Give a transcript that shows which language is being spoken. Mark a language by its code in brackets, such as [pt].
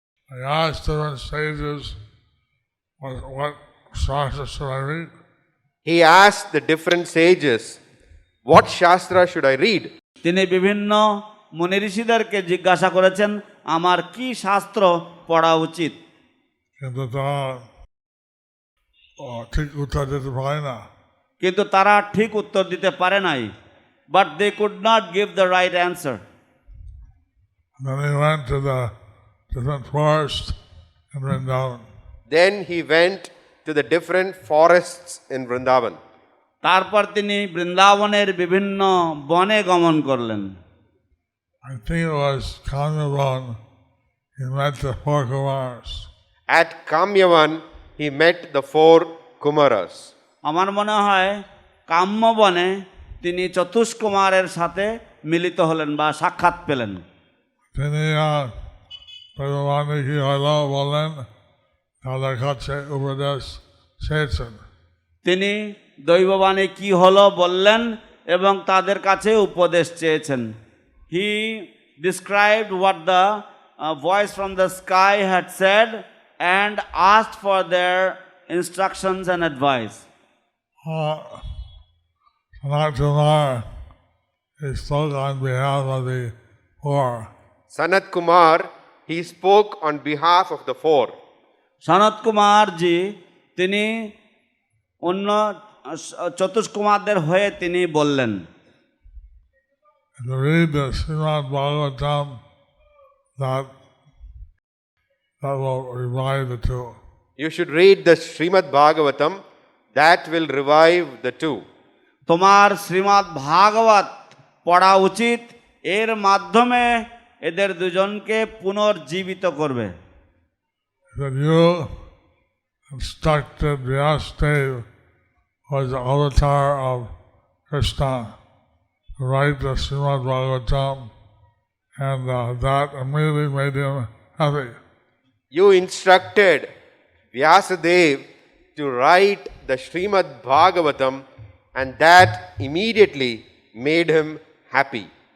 [en] I asked different sages, what shastra should I read? He asked the different sages, what Shastra should I read? [bn] তিনি বিভিন্ন মুনি ঋষিদেরকে জিজ্ঞাসা করেছেন আমার কি শাস্ত্র পড়া উচিত। কিন্তু তারা ঠিক উত্তর দিতে পারে না। কিন্তু তারা ঠিক উত্তর দিতে পারে নাই। [en] But they could not give the right answer. Then he went to the different forest in Vrindavan. Then he went to the different forests in Vrindavan. [bn] তারপর তিনি বৃন্দাবনের বিভিন্ন বনে গমন করলেন। [en] I think it was Kamyavan. He met the four Kumars. At Kamyavan, he met the 4 Kumaras. [bn] আমার মনে হয় কাম্যবনে তিনি চতুষ্কুমারের সাথে মিলিত হলেন বা সাক্ষাৎ পেলেন। তিনি ভগবানকে কি হলো বলেন, তাদের কাছে উপদেশ চেয়েছেন। তিনি দৈববাণী কি হলো বললেন এবং তাদের কাছে উপদেশ চেয়েছেন। [en] He described what the voice from the sky had said and asked for their instructions and advice. Sanat Kumar, he spoke on behalf of the 4. Sanat Kumar, he spoke on behalf of the 4. [bn] সনত কুমারজি তিনি অন্য চতুষ্কুমারদের হয়ে তিনি বললেন। [en] And to read the Śrīmad-Bhāgavatam, that will revive the 2. You should read the Śrīmad-Bhāgavatam, that will revive the 2. [bn] তোমার শ্রীমদ্ ভাগবত পড়া উচিত, এর মাধ্যমে এদের দুজনকে পুনর্জীবিত করবে। [en] That you instructed Vyasadeva, was the avatar of Krishna, to write the Śrīmad-Bhāgavatam, and that immediately made him happy. You instructed Vyasadeva to write the Śrīmad-Bhāgavatam, and that immediately made him happy.